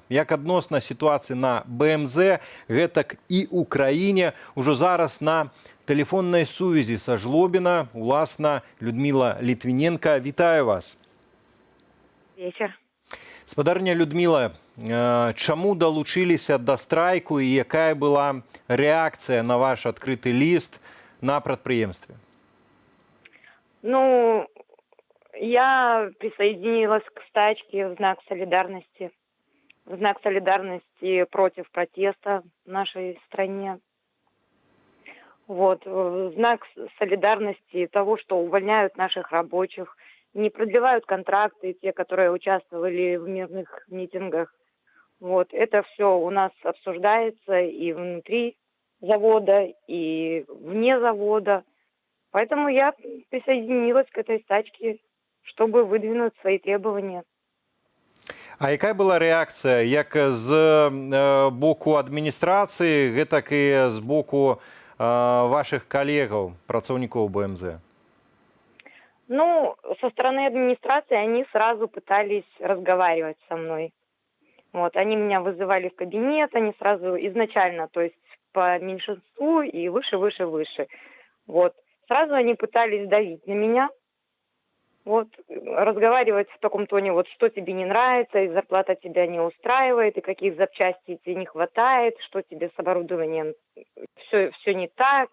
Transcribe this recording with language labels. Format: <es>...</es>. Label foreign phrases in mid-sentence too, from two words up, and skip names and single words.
<be>Як адносна сітуацыі на БМЗ, гэтак і ў краіне ўжо зараз на тэлефоннай сувязі са Жлобіна, уласна, Людміла Літвіненка. Вітаю вас. Вечер. Спадарня Людміла, чаму далучыліся да страйку і якая была рэакцыя на ваш адкрыты ліст на прадпрыемстве? Ну,</be> <ru>я присоединилась к стачке в знак солидарности против протеста в нашей стране. Вот, в знак солидарности того, что увольняют наших рабочих, не продлевают контракты, те, которые участвовали в мирных митингах. Вот, это все у нас обсуждается и внутри завода, и вне завода. Поэтому я присоединилась к этой стачке, чтобы выдвинуть свои требования.</ru> <be>А якая была рэакцыя як з боку адміністрацыі, гэтак і з боку</be> <ru>ваших коллегов,</ru> <be>працовников БМЗ? Ну,</be> <ru>со стороны администрации они сразу пытались разговаривать со мной. Вот, они меня вызывали в кабинет, они сразу изначально, то есть по меньшинству и выше. Вот, сразу они пытались давить на меня. Вот, разговаривать в таком тоне, вот, что тебе не нравится, и зарплата тебя не устраивает, и каких запчастей тебе не хватает, что тебе с оборудованием все не так.</ru>